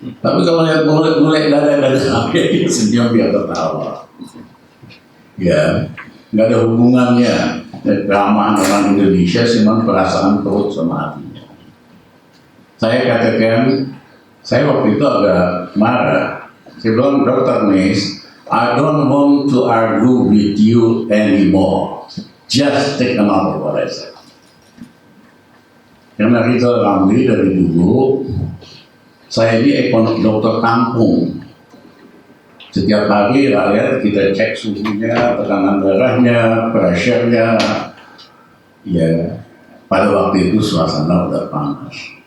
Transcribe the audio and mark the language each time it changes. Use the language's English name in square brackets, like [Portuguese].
[Indonesian] Tapi kalau lihat mulai dada-dada dia senyum, dia ketawa. Ya, nggak ada hubungannya keramahan orang Indonesia sama perasaan perut sama hatinya. Saya katakan, saya waktu itu agak marah. Saya bilang, Dr. [English] Nice, I don't want to argue with you anymore. Just take a note of what I said. [Indonesian] Karena Rizal Ramli dari dulu, saya ini ekonom dokter kampung. Setiap hari rakyat kita cek suhunya, tekanan darahnya, pressure-nya. Ya, pada waktu itu suasana udah panas.